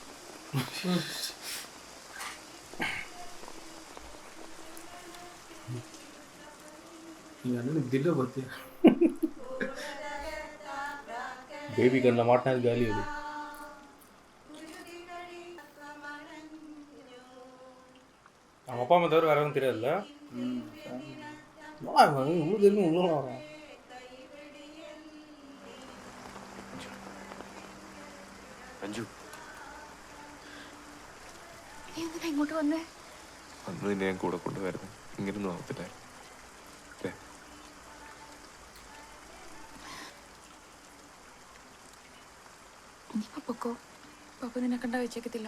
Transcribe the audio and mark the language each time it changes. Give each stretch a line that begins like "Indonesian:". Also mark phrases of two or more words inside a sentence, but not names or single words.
Tamil: தில்ல பார்த்தியா? பேபி கண்ணில் மாட்டினா அது காலி அது. அவங்க அப்பா அம்மா தவிர வேற எதுவும் தெரியாதுல்ல. ஊர் தெரியும் உள்ள வரோம்.
Malayalam: അഞ്ജു, എന്തിനാ ഇങ്ങോട്ട് വന്നേ? അന്ന് നിന്നെ ഞാൻ കൂടെ കൊണ്ടുവരുന്നു. ഇങ്ങനൊന്നും ആവത്തില്ല. ഇനിയിപ്പോ പൊക്കോ, പപ്പ നിന്നെ കണ്ടാ വെച്ചേക്കത്തില്ല.